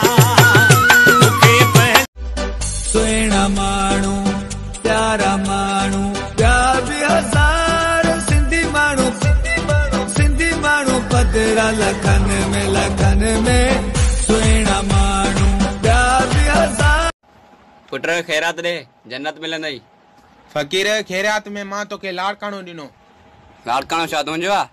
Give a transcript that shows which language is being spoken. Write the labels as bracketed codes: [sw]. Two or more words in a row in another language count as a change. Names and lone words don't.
[sd] मुखे सुहिणा माण्हू प्यारा माण्हू प्यार बि हज़ार सिंधी माण्हू पधरा लखनि में सुहिणा माण्हू प्यार बि हज़ार। पुत्र खैरात दे जन्नत मिलंदई। फकीर खैरात में मां तोखे लाड़काणो ॾिनो। लाड़काणो छा तुंहिंजो आहे?